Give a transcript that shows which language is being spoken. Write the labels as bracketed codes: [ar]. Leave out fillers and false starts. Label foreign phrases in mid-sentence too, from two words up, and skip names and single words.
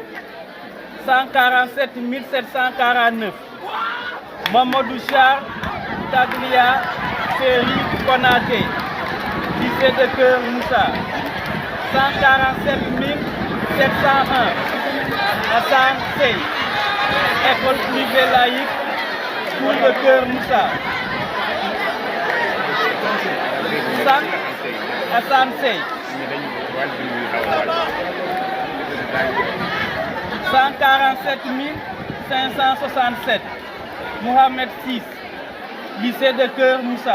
[fr] 147 749. Mamadou Char Taglia Ferry Konaté, lycée de Keur Moussa. 147 701. Hassan Sey, école privée laïque, school de Keur Moussa. Hassan Sey. 147 567. Mohamed 6, lycée de Keur Moussa.